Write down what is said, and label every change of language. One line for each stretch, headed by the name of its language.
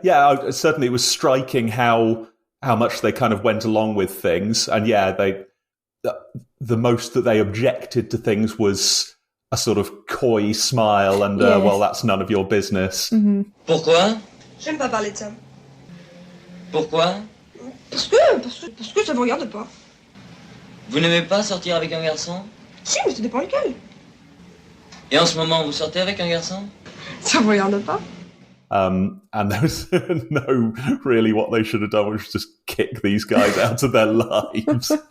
English: Yeah, certainly it was striking how much they kind of went along with things. And the most that they objected to things was a sort of coy smile and, well, that's none of your business. Mm-hmm.
French: Pourquoi? J'aime pas parler de ça. Pourquoi? Parce que ça vous regarde pas. Vous n'aimez pas sortir avec un garçon? Si, mais ça dépend lequel. Et en ce moment, vous sortez avec un garçon? Ça vous regarde pas.
English: And there was no really what they should have done, which was just kick these guys out of their lives.